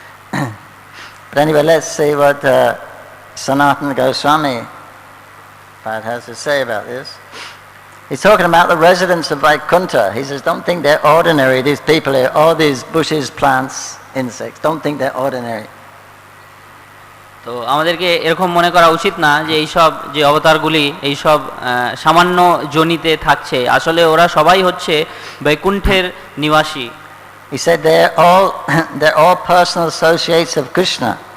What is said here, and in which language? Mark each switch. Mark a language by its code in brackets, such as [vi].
[en] But anyway, let's see what Sanatana Goswami Prabhupada has to say about this. He's talking about the residents of Vaikuntha. He says, don't think they're ordinary, these people here, all these bushes, plants, insects. Don't think they're ordinary. [bn] তো আমাদেরকে এরকম মনে করা উচিত না যে এইসব যে অবতারগুলি এইসব সামান্য জনিতে থাকছে, আসলে ওরা সবাই হচ্ছে বৈকুণ্ঠের নিবাসী। [en] He said they're all personal associates of Krishna.